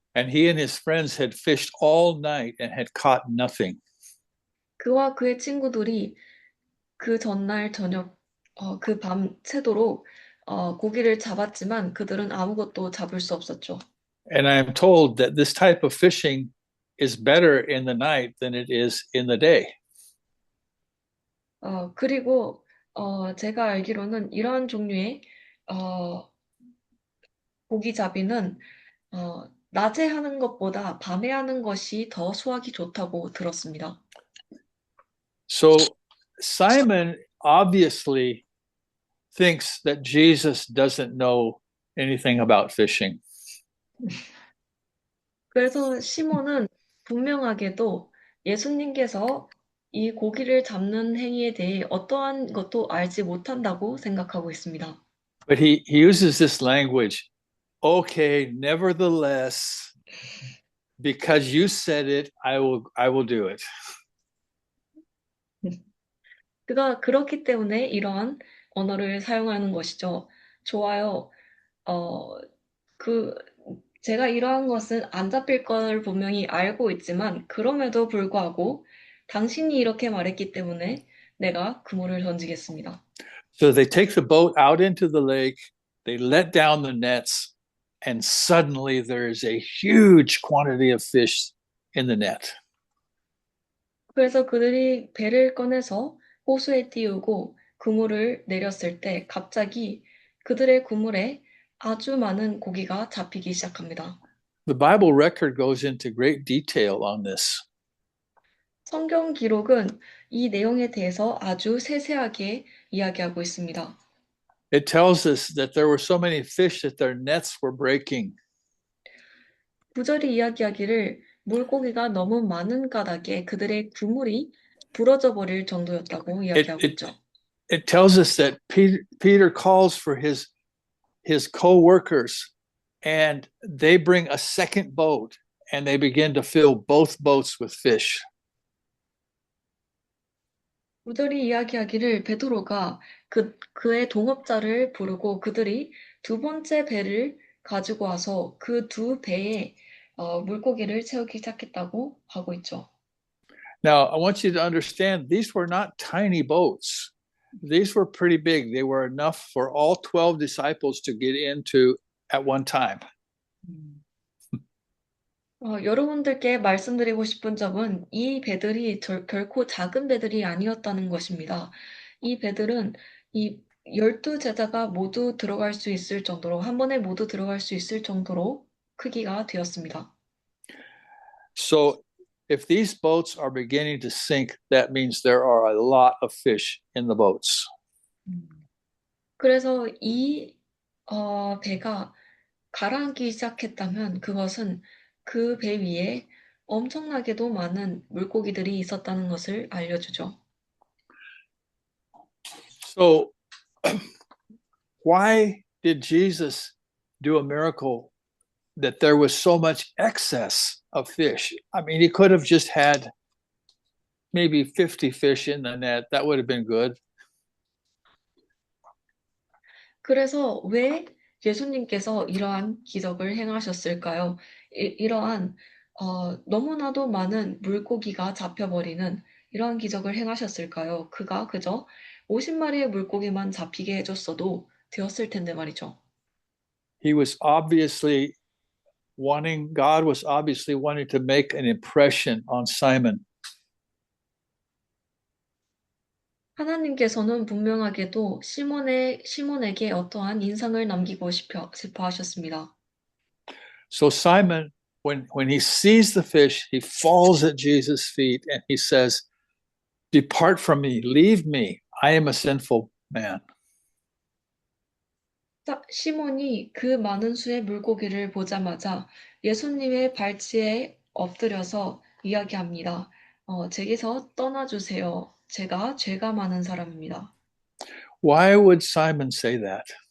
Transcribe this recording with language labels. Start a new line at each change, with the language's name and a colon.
English: And he and his friends had fished all night and had caught nothing.
Korean: 그와 그의 친구들이 그 전날 저녁 그 밤 새도록 고기를 잡았지만 그들은 아무것도 잡을 수 없었죠.
English: And I am told that this type of fishing is better in the night than it is in the day.
Korean: 그리고 제가 알기로는 이러한 종류의 고기잡이는 낮에 하는 것보다 밤에 하는 것이 더 수확이 좋다고 들었습니다.
English: So Simon obviously thinks that Jesus doesn't know anything about fishing.
Korean: 그래서 시몬은 분명하게도 예수님께서 이 고기를 잡는 행위에 대해 어떠한 것도 알지 못한다고 생각하고 있습니다.
English: But he uses this language, okay, nevertheless, because you said it, I will do it.
Korean: 그가 그렇기 때문에 이러한 언어를 사용하는 것이죠. 좋아요. 어, 그, 제가 이러한 것은 안 잡힐 걸 분명히 알고 있지만, 그럼에도 불구하고 당신이 이렇게 말했기 때문에 내가 그물을 던지겠습니다.
English: So they take the boat out into the lake, they let down the nets, and suddenly there's a huge quantity of fish in the net.
Korean: 그래서 그들이 배를 꺼내서 호수에 띄우고 그물을 내렸을 때 갑자기 그들의 그물에 아주 많은 고기가 잡히기 시작합니다.
English: The Bible record goes into great detail on this.
Korean: 성경 기록은 이 내용에 대해서 아주 세세하게 이야기하고 있습니다.
English: It tells us that there were so many fish that their nets were breaking.
Korean: 구절이 이야기하기를 물고기가 너무 많은 까닭에 그들의 그물이 부러져 버릴 정도였다고 이야기하고
English: it-
Korean: 있죠.
English: It tells us that Peter calls for his co-workers, and they bring a second boat, and they begin to fill both boats with fish.
Korean: 구절이 이야기하기를 베드로가 그의 동업자를 부르고 그들이 두 번째 배를 가지고 와서 그 두 배에 물고기를 채우기 시작했다고 하고 있죠.
English: Now, I want you to understand these were not tiny boats. These were pretty big. They were enough for all 12 disciples to get into at one time.
Korean: 여러분들께 말씀드리고 싶은 점은 이 배들이 결코 작은 배들이 아니었다는 것입니다. 이 배들은 이 12제자가 모두 들어갈 수 있을 정도로, 한 번에 모두 들어갈 수 있을 정도로 크기가 되었습니다.
English: So, if these boats are beginning to sink, that means there are a lot of fish in the boats.
Korean: 그래서 이 배가 가라앉기 시작했다면 그것은 그 배 위에 엄청나게도 많은 물고기들이 있었다는 것을 알려주죠.
English: So, why did Jesus do a miracle that there was so much excess of fish? I mean, he could have just had maybe 50 fish in the net. That would have been good.
Korean: 그래서 왜 예수님께서 이러한 기적을 행하셨을까요? 이러한 너무나도 많은 물고기가 잡혀버리는 이러한 기적을 행하셨을까요? 그가 그저 50마리의 물고기만 잡히게 해줬어도 되었을 텐데 말이죠.
English: God was obviously wanting to make an impression on Simon.
Korean: 하나님께서는 분명하게도 시몬에게 어떠한 인상을 남기고 싶어 하셨습니다.
English: So Simon, when he sees the fish, he falls at Jesus' feet and he says, "Depart from me, leave me. I am a sinful man."
Korean: 시몬이 그 많은 수의 물고기를 보자마자 예수님의 발치에 엎드려서 이야기합니다. 제게서 떠나주세요. 제가 죄가 많은 사람입니다.
English: Why would Simon say that?